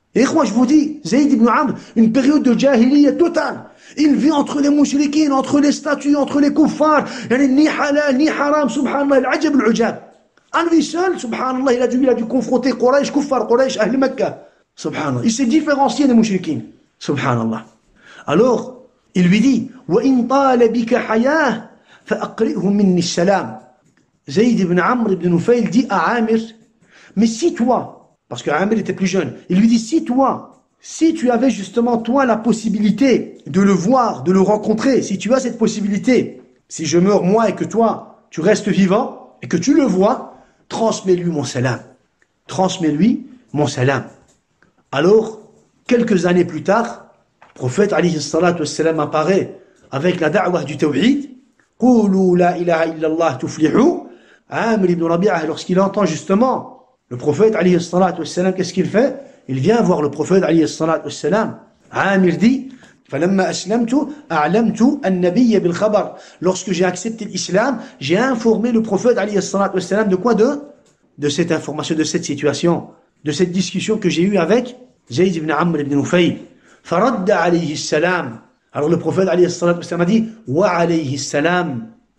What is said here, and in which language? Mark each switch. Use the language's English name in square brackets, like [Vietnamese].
[French] Et moi, je vous dis, Zayd ibn Amr, une période de jahiliya totale. Il vit entre les mouchriquines, entre les statues, entre les kuffars. Ni halal, ni haram, subhanallah, [Arabic] al-ajab al-ujab. [French] À lui seul, subhanallah, il a dû confronter Quraysh, kuffar Quraysh, Ahl Makkah. Subhanallah. Il s'est différencié des mouchriquines. Subhanallah. Alors, il lui dit, [Arabic] وَإِن طَالَ بِكَ حَيَاهِ فَأَقْرِئْهُ مِنِّي السَّلَامِ. [French] Zayd ibn Amr ibn Nufayl dit à Amir, mais si toi, parce que Amir était plus jeune, il lui dit, si tu avais justement toi la possibilité de le voir, de le rencontrer, si tu as cette possibilité, si je meurs moi et que toi, tu restes vivant et que tu le vois, transmets-lui mon salam. Transmets-lui mon salam. Alors, quelques années plus tard, le prophète alayhi salatu wassalam apparaît avec la da'wah du tawhid. [Arabic] Qulu la ilaha illallah tuflihu. [French] Amr ibn Rabi'ah, lorsqu'il entend justement le prophète alayhi salatu wassalam, qu'est-ce qu'il fait? Il vient voir le prophète alayhi salatu wassalam. Amir dit, [Arabic] فَلَمَّا أَسْلَمْتُ أَعْلَمْتُ النَّبِيَّ بِالْخَبَرِ. [French] Lorsque j'ai accepté l'islam, j'ai informé le prophète alayhi salatu wassalam de quoi? De cette information, de cette situation, de cette discussion que j'ai eue avec Zayd ibn Amr ibn Nufayl. [Arabic] فَرَدَّ عَلَيْهِ السَّلَامِ. [French] Alors le prophète alayhi salatu wassalam a dit, [Arabic] وَعَلَيْهِ السَّلَامِ.